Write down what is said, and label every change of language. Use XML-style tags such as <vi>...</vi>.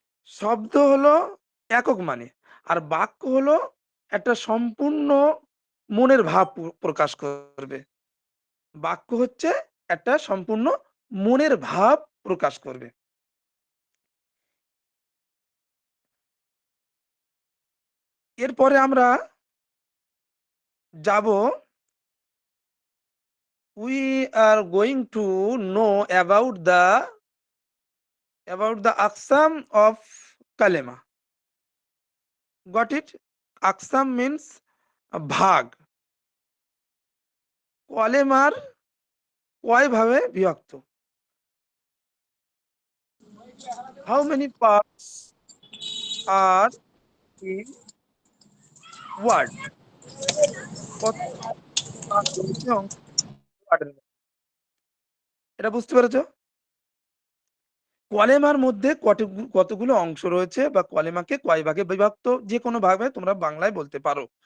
<bn>শব্দ হলো একক মানে, আর বাক্য হলো একটা সম্পূর্ণ মনের ভাব প্রকাশ করবে। বাক্য হচ্ছে একটা সম্পূর্ণ মনের ভাব প্রকাশ করবে। এরপরে আমরা যাব,</bn> <en>we are going to know about the aqsam of kalema. Got it? Aqsam means ভাগ।</en> <bn>কলেমার কয় ভাবে বিভক্ত?</bn> <en>How many parts are in word?</en> <bn>কতগুলো part রয়েছে word এর মধ্যে? এটা বুঝতে পেরেছো? কলেমার মধ্যে কতগুলো অংশ রয়েছে বা কলেমাকে কয় ভাগে বিভক্ত, যে কোনো ভাবে তোমরা বাংলায় বলতে পারো।</bn>